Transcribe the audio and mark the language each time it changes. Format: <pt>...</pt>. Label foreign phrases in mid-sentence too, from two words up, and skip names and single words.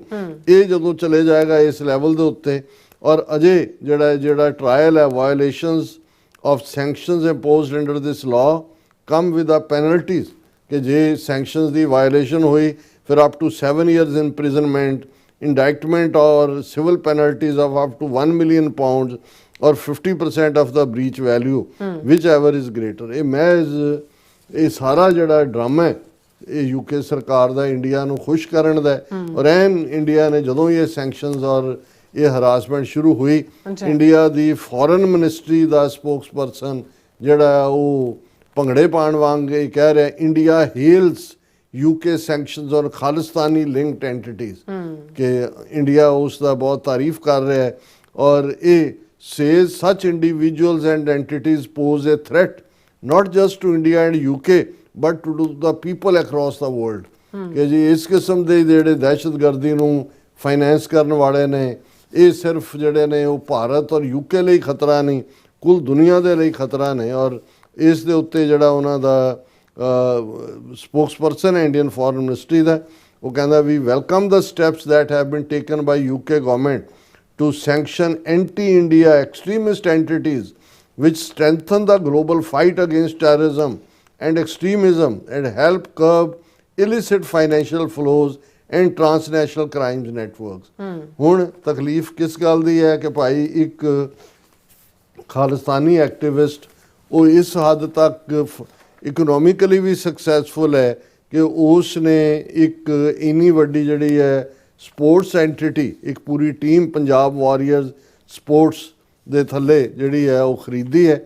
<pa>ਇਹ ਜਦੋਂ ਚਲੇ ਜਾਏਗਾ ਇਸ ਲੈਵਲ ਦੇ ਉੱਤੇ, ਔਰ ਅਜੇ ਜਿਹੜਾ ਟਰਾਇਲ ਹੈ</pa> <en>violations of sanctions imposed under this law come with a penalties,</en> <pa>ਕਿ ਜੇ ਸੈਂਕਸ਼ਨਸ ਦੀ ਵਾਇਓਲੇਸ਼ਨ ਹੋਈ ਫਿਰ</pa> <en>up to 7 years imprisonment, indictment or civil penalties of up to 1 million pounds or 50% of the breach value, whichever is greater।</en> <pa>ਇਹ ਮਹਿਜ਼ ਇਹ ਸਾਰਾ ਜਿਹੜਾ ਡਰਾਮਾ ਹੈ ਇਹ UK ਸਰਕਾਰ ਦਾ ਇੰਡੀਆ ਨੂੰ ਖੁਸ਼ ਕਰਨ ਦਾ ਹੈ। ਔਰ ਇੰਡੀਆ ਨੇ ਜਦੋਂ ਇਹ ਸੈਂਕਸ਼ਨਸ ਔਰ ਇਹ ਹਰਾਸਮੈਂਟ ਸ਼ੁਰੂ ਹੋਈ, ਇੰਡੀਆ ਦੀ</pa> <en>foreign ministry</en> <pa>ਦਾ ਸਪੋਕਸਪਰਸਨ ਜਿਹੜਾ ਉਹ ਭੰਗੜੇ ਪਾਉਣ ਵਾਂਗ ਇਹ ਕਹਿ ਰਿਹਾ</pa> <en>India hails UK sanctions on Khalistani linked entities,</en> <hi>कि इंडिया उसका बहुत तारीफ कर रहा है और ये</hi> <en>says such individuals and entities pose a threat not just to India and UK but to the people across the world।</en> <hi>कि जी इस किस्म के</hi> <pa>ਜਿਹੜੇ ਦਹਿਸ਼ਤਗਰਦੀ ਨੂੰ ਫਾਈਨੈਂਸ ਕਰਨ ਵਾਲੇ ਨੇ ਇਹ ਸਿਰਫ ਜਿਹੜੇ ਨੇ ਉਹ ਭਾਰਤ ਔਰ UK ਲਈ ਖਤਰਾ ਨਹੀਂ, ਕੁੱਲ ਦੁਨੀਆ ਦੇ ਲਈ ਖਤਰਾ ਨੇ। ਔਰ ਇਸ ਦੇ ਉੱਤੇ ਜਿਹੜਾ ਉਹਨਾਂ ਦਾ</pa> <en>spokesperson</en> <hi>है इंडियन फॉरेन मिनिस्ट्री का, वो कहता</hi> <en>we welcome the steps that have been taken by UK government to sanction anti-India extremist entities which strengthen the global fight against terrorism and extremism and help curb illicit financial flows and transnational crimes networks।</en> <pa>ਹੁਣ ਤਕਲੀਫ ਕਿਸ ਗੱਲ ਦੀ ਹੈ ਕਿ ਭਾਈ ਇੱਕ</pa> <en>Khalistani activist</en> <pa>ਉਹ ਇਸ ਹੱਦ ਤੱਕ ਇਕਨੋਮਿਕਲੀ ਵੀ ਸਕਸੈਸਫੁਲ ਹੈ ਕਿ ਉਸ ਨੇ ਇੱਕ ਇੰਨੀ ਵੱਡੀ ਜਿਹੜੀ ਹੈ</pa> <en>sports entity,</en> <pa>ਇੱਕ ਪੂਰੀ ਟੀਮ ਪੰਜਾਬ ਵਾਰੀਅਰਸ ਸਪੋਰਟਸ ਦੇ ਥੱਲੇ ਜਿਹੜੀ ਹੈ ਉਹ ਖਰੀਦੀ ਹੈ।</pa>